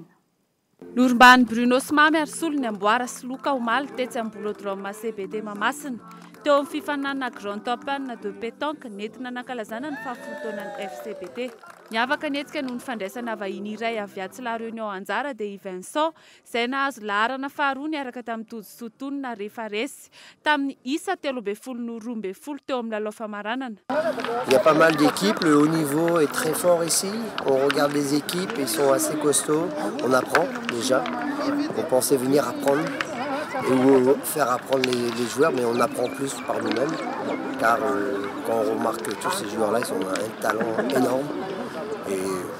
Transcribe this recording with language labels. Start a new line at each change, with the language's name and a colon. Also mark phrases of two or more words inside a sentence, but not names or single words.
Malagasy: Norom-bany Bruno Smamy ary solony amboara sy loka omaly tetsy amin'ny bolodrome CBD Mamasina teo amin'ny fifaninanana Grand Open de pétanque nentina nankalazana ny fahafolontaonan'ny FCBD. Niavaka nietsika noho ny fandraisana vahiny iray avy Atsila Réunion Anjara dia Vincent izay nahazo laharana faharoa niaraka tamin'ny tojo-sotonina rehefa resy tamin'ny isa 13 no 12 teo amin'ny lalao famaranana.
French: Il y a pas mal d'équipes, le haut niveau est très fort ici. On regarde les équipes, ils sont assez costauds. On apprend déjà. On pensait venir apprendre et faire apprendre les joueurs, mais on apprend plus par nous-mêmes. Car quand on remarque que tous ces joueurs-là, ils ont un talent énorme.